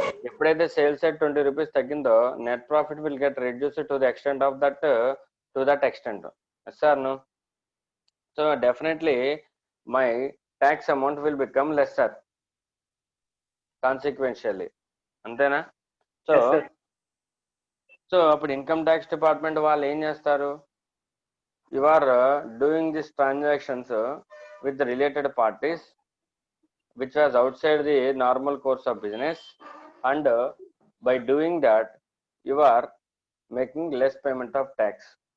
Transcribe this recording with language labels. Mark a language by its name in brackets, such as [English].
[Telugu] ఎప్పుడైతే sales side 20 rupees తగ్గిందో [English] Net profit will get reduced to the extent of that extent. Yes sir no? So definitely my tax amount will become lesser consequentially. [Telugu] అంతేనా? So అప్పుడు income tax department వాళ్ళు ఏం చేస్తారు, [English] You are doing this transactions with the related parties which was out side the normal course of business, and by doing that you are making less payment of tax.